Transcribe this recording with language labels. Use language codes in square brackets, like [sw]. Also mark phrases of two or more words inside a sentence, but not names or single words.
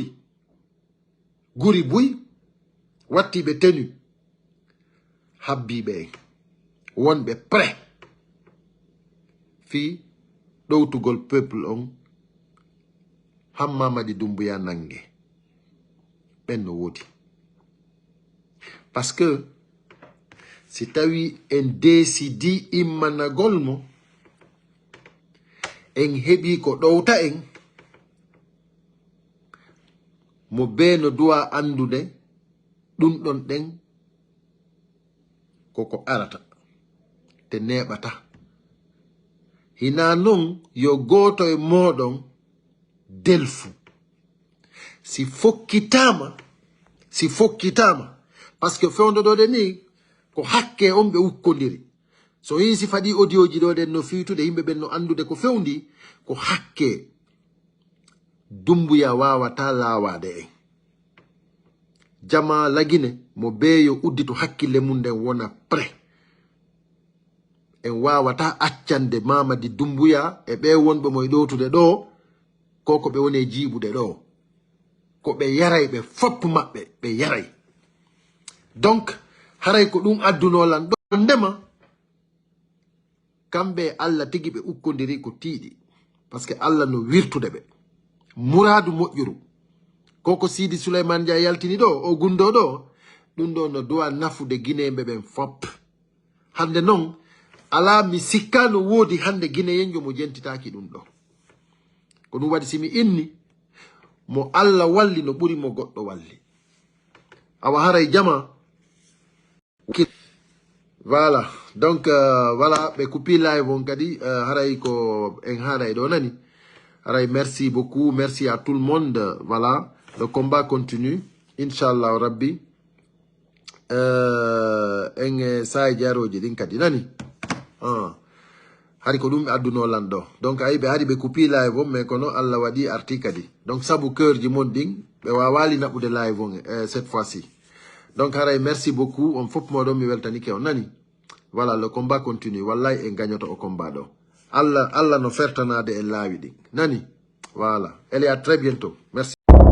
[ff] guri buy wattiɓe tenu habbiɓe en wonɓe prêt fi ɗowtugol peuple on Hammamadi Doumbouya nangue ɓen no woodi [fr] parce que [ff] si tawi en décidi immanagol mo en heɓi ko ɗowta en mo be no duwa andude ɗum ɗon ɗen koko arata te neɓata hina non yo goto e moɗon delfu si fokkitama [fr] parce que [ff] fewdoɗode ni ko hakke on ɓe ukkodiri so yin si faɗi audio ji ɗo den no fiitude yimɓe ɓen no andude ko fewndi ko hakke Doumbouya wawata lawade en jama lagine mo beeyo uddito hakkille mum nden wona prêt en wawata accande Mamadi Doumbouya e ɓe wonɓe moye ɗowtude ɗo ko ɓe woni jiiɓude ɗo ko ɓe yaray ɓe fopp maɓɓe ɓe yaray donc haray ko ɗum addunolan ɗo ndema kamɓe Allah tigi ɓe ukkodiri ko tiiɗi [fr] par ce que [ff] Allah no wirtude ɓe muradu moƴƴuru koko Sidi Souleymane Dia yaltini ɗo o gundo ɗo ɗum ɗo no dowa nafude guineɓe ɓen fop hande noon ala mi sikka no woodi hande guineyenjo mo jentitaki ɗum ɗo ko ɗum waɗi simi inni mo Allah walli no ɓuri mo goɗɗo walli awa haray jama [fr] voilà donc voilà [ff] ɓe coupi live on kadi haray ko en haaray ɗo nani haray [fr] merci beaucoup merci à tout le monde voilà le combat continue [ar] inchallah rabbi [ff] en saye jaroji ɗin kadi nani hari ko ɗum ɓe addunolan ɗo donc ayi ɓe ari ɓe coupi live on mais kono Allah waɗi arti kadi donc saabu cœur ji mon ɗin ɓe wawali naɓude live on [fr] cette fois ci [ff] donc haray [fr] merci beaucoup [ff] on fof moɗon mi weltanike on nani [fr] voilà le combat continue [ff] wallay en gagnoto o combat ɗo Allah no fertanade en laawi ɗin nani [fr] voilà elle est à très bientôt merci